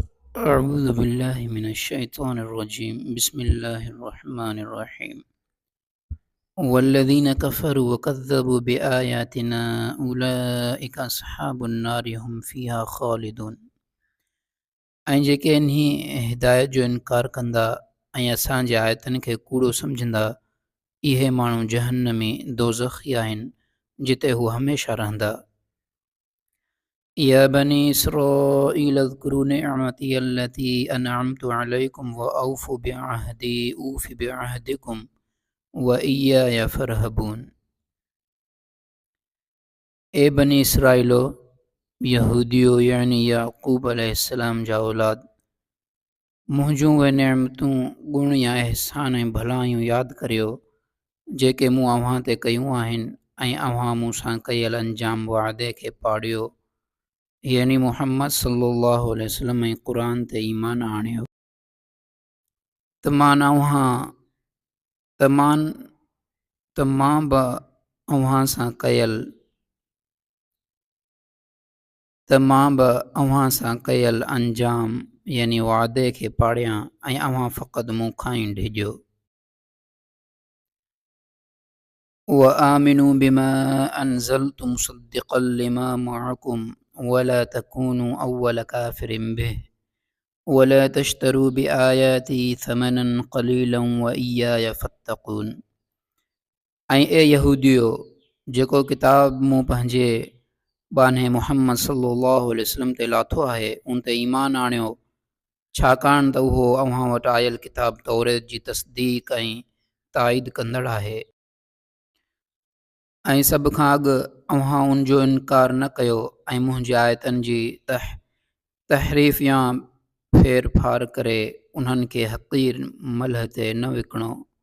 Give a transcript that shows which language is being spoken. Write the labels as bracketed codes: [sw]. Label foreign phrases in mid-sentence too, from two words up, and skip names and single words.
[ar] أعوذ بالله من الشيطان الرجيم بسم الله الرحمن الرحيم والذين كفروا وكذبوا بآياتنا أولئك أصحاب النار هم فيها خالدون [sd] ऐं जेके इन्ही हिदायत जो इनकार कंदा ऐं असांजे आयतनि खे कूड़ो सम्झंदा इहे माण्हू जहन्नमी दोज़खी आहिनि जिते हू हमेशह रहंदा [ar] يا بني إسرائيل اذكروا نعمتي التي أنعمت عليكم وأوفوا بعهدي أوف بعهدكم وإياي فرهبون ए [sd] बनी इसराइलो यहूदियो यानी याक़ूब अलैहिस्सलाम जा औलाद मुंहिंजूं उहे नेमतूं गुण या अहसान ऐं भलायूं यादि करियो जेके मूं अव्हां ते कयूं आहिनि ऐं अव्हां मूं सां कयल अंजाम वाइदे खे पाड़ियो यानी मुहम्मद सल्लल्लाहु अलैहि वसल्लम ऐं क़ुरान ते ईमान आणियो त मां बि अव्हां सां कयल अंजाम यानी वाइदे खे पाड़ियां ऐं अव्हां फ़क़ति मूंखां ई डिॼो [ar] وآمنوا بما أنزلت مصدقا لما معكم ولا تكونوا أول كافر به ولا تشتروا بآياتي ثمنا قليلا وإياي فاتقون [sd] ऐं ए यहूदियो जेको किताब मूं पंहिंजे बाने मुहम्मद सल्लल्लाहु अलैहि वसल्लम ते लाथो आहे उन ते ईमान आणियो छाकाणि त उहो अव्हां वटि आयल किताब तौरेत जी तस्दीक़ ऐं ताईद कंदड़ आहे ऐं सभ खां अॻु अव्हां उन जो इनकार न कयो ऐं मुंहिंजी आयतनि जी तहरीफ़ या फेर फार करे उन्हनि खे हक़ीर मल्ह ते न विकिणो